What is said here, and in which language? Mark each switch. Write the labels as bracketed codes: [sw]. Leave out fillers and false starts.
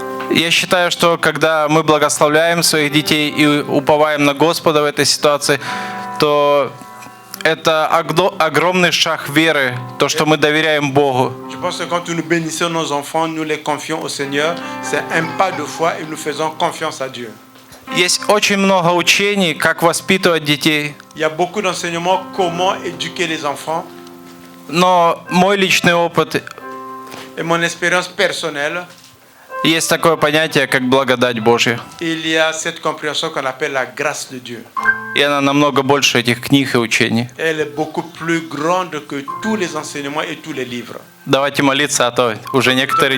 [ru] Я считаю, что когда мы благословляем своих детей и уповаем на Господа в этой ситуации, то это огромный шаг веры, то, что мы доверяем Богу. [fr] Je pense que quand nous bénissons nos enfants, nous les confions au Seigneur. C'est un pas de foi et nous faisons confiance à Dieu. [ru] Есть очень много учений, как воспитывать детей. [fr] Il y a beaucoup d'enseignements comment éduquer les enfants. [ru] Но мой личный опыт, [fr] Et mon expérience personnelle, [ru] есть такое понятие, как благодать Божья. [fr] il y a cette compréhension qu'on appelle la grâce de Dieu. [ru] И она намного больше этих книг и учений. [fr] Elle est beaucoup plus grande que tous les enseignements et tous les livres. [ru] Давайте молиться, а то уже некоторые